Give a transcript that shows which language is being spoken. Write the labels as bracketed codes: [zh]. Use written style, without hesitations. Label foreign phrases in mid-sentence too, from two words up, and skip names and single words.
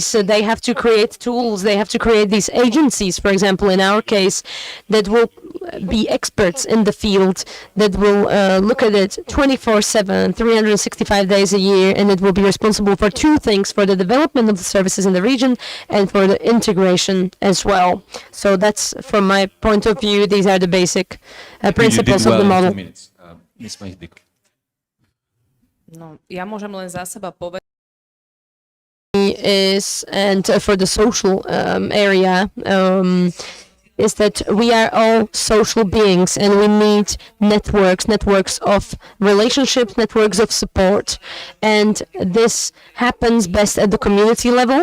[en] So they have to create tools, they have to create these agencies, for example, in our case, that will be experts in the field, that will look at it 24/7, 365 days a year, and it will be responsible for two things: for the development of the services in the region and for the integration as well. So that's, from my point of view, these are the basic principles of the model. [sk] No, ja môžem len za seba povedať, [en] Is, and for the social area, is that we are all social beings and we need networks of relationships, networks of support. And this happens best at the community level.